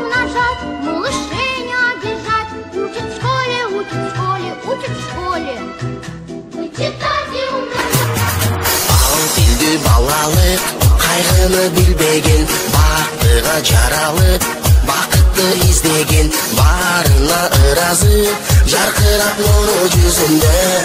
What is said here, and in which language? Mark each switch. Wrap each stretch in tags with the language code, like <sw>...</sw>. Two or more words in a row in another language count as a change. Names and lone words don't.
<ru>бежать, малышей не обижать. Учат в школе, учат в школе, учат в школе. Читать и умножать.</ru> <ky>Бал тилди балалык, кайгыны билбеген, бактыга жаралып, бакытты издеген, барына ыразы, жаркырап нуру жүзүндө.</ky>